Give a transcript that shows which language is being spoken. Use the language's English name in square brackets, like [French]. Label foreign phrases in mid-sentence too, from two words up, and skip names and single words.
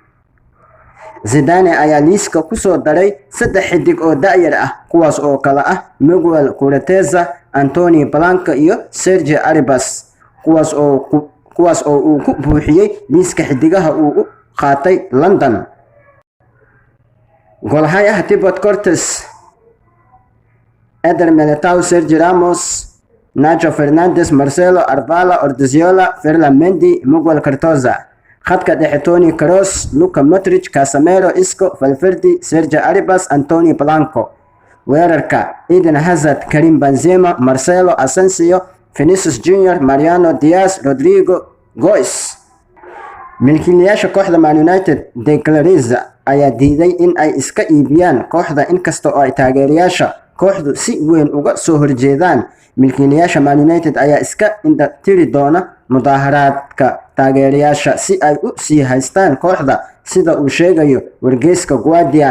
[Somali] Zidane ayaa liiska ku soo daray 3 xidig oo da'yar ah kuwaas oo kala ah Miguel Cureteza, Anthony Blanco iyo Sergio Arribas kuwaas oo uu ku buuxiyay liiska xidigaha uu qaatay London. Golhayaha Thibaut Courtois, Eder Militao, Sergio Ramos, Nacho Fernandes, Marcelo, Arvala, Odriozola, Ferland Mendy, Miguel Cardoza. khadka dhexe Toni Kroos, Luka Modric, Casemiro, Isco, Valverde, Sergio Arribas, Anthony Blanco. weerarka Eden Hazard, Karim Benzema, Marcelo, Asensio, Vinicius Junior, Mariano Diaz, Rodrigo Goes. milkiilayaasha kooxda Man United Declan Rice ayaa diiday in ay iska iibiyaan kooxda inkasta oo ay taageerayaasha kooxdu si weyn uga soo horjeedaan. milkiilayaasha Man United ayaa iska indhatiri doona mudaharaadka taageerayaasha si ay u sii haystaan kooxda sida uu sheegayo wargeyska Guardian.